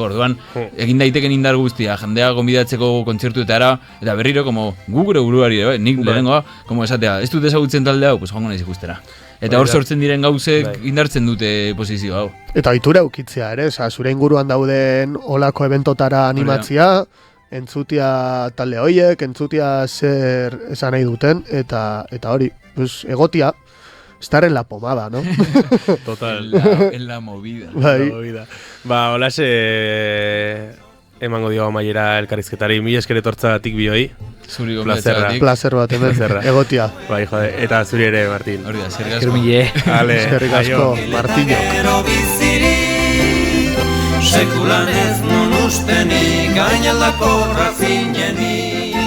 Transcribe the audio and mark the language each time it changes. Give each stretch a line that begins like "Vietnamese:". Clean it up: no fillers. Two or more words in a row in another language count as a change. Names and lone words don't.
Basque: Orduan, egin daiteken indar guztia, jendea gonbidatzeko kontzertuetara eta berriro, como gu gure buruari, nik lehenengoa, como esatea, ez dut ezagutzen talde hau, pues joango naiz ikustera. Eta hor sortzen diren gauzek indartzen dute posizio hau. Eta ohitura ukitzea ere, zure inguruan dauden olako eventotara animatzia, entzutia talde hoiek, entzutia zer esan nahi duten, eta hori, pues, egotia,
Spanish: estar en la pomada, ¿no? Total. En la movida.
Basque: Bai. Ba, holase emango dio amaiera elkarrizketari, mila esker etortzatik bioi. Zuri Plazerra. Placer bat, hemen, egotia. Bai, jode, eta zuri ere, Martin. Hori da, eskerrik asko. Eskerrik asko, Martino. Gero bizirik, sekulan ez nun ustenik, gainaldako razinenik.